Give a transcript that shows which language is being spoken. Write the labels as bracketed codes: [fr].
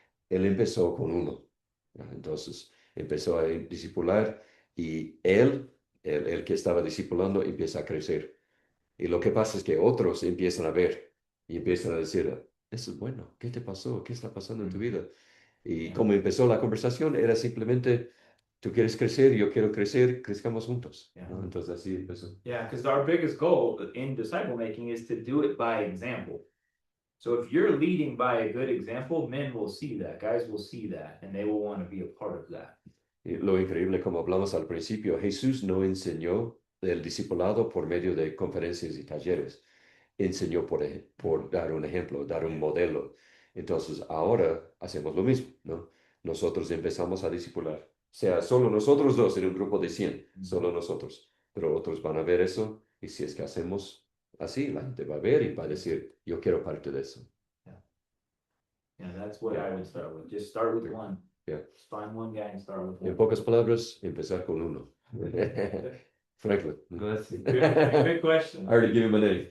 [es] Él empezó con uno, ¿ya? Entonces empezó a discipular y el que estaba discipulando, empieza a crecer. Y lo que pasa es que otros empiezan a ver y empiezan a decir, eso es bueno, ¿qué te pasó? ¿Qué está pasando en tu vida? Y como empezó la conversación, era simplemente, tú quieres crecer, yo quiero crecer, crezcamos juntos, ¿no? Entonces así empezó. [en] Yeah, because our biggest goal in disciple making is to do it by example. So if you're leading by a good example, men will see that, guys will see that, and they will want to be a part of that. [es] Y lo increíble, como hablamos al principio, Jesús no enseñó el discipulado por medio de conferencias y talleres. Enseñó por dar un ejemplo, dar un modelo. Entonces, ahora hacemos lo mismo, ¿no? Nosotros empezamos a discipular. O sea, solo nosotros dos en un grupo de 100, solo nosotros. Pero otros van a ver eso y si es que hacemos así, la gente va a ver y va a decir, yo quiero parte de eso. [en] Yeah, that's what I would start with. Just start with one. Yeah. Just find one guy and start with [es] En [en] one. [es] pocas palabras, empezar con uno. Franklin. Gracias. [en] Good question. I already gave him a name.